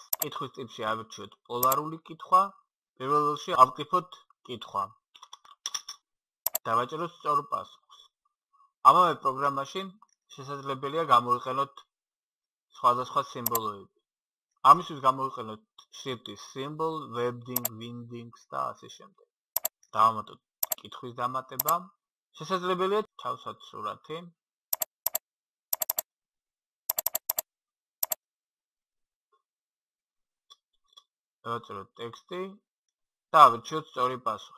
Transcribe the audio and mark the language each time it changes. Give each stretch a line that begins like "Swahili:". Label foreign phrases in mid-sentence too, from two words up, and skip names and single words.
Georgian: კითხვის ტიპში ავირჩიოთ პოლარული კითხვა. პირველ რიგში ავკრიფოთ კითხვა. დავაჭიროთ სწორ პასუხს. ამავე პროგრამაში შესაძლებელია გამოიყენოთ სხვადასხვა სიმბოლოები. ამისთვის გამოიყენოთ შრიფტის symbol, webding, windings და ასე შემდეგ. დავამატოთ კითხვის დამატება. შესაძლებელია ჩავსვათ სურათი. დავაჭიროთ ტექსტი და ავირჩიოთ სწორი პასუხი.